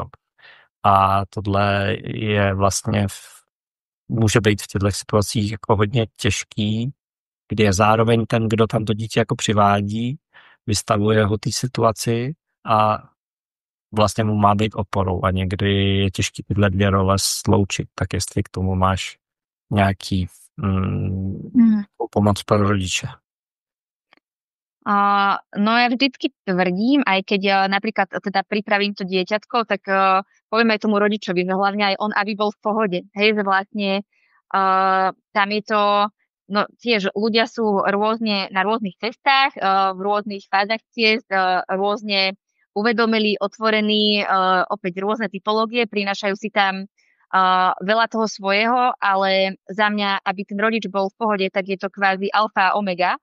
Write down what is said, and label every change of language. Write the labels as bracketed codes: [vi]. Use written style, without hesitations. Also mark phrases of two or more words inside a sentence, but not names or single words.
[cs] A tohle je vlastně může být v těchto situacích jako hodně těžký, kdy je zároveň ten, kdo tam to dítě jako přivádí, vystavuje ho té situaci a vlastně mu má být oporou a někdy je těžké tyhle dvě role sloučit, tak jestli k tomu máš nějaký pomoc pro rodiče. [sk] No ja vždycky tvrdím, aj keď napríklad teda pripravím to dieťatko, tak poviem aj tomu rodičovi, že hlavne aj on, aby bol v pohode. Hej, že vlastne tam je to, no tiež ľudia sú rôzne na rôznych cestách, v rôznych fázach ciest, rôzne uvedomili, otvorení, opäť rôzne typológie, prinášajú si tam veľa toho svojho, ale za mňa, aby ten rodič bol v pohode, tak je to kvázi alfa a omega.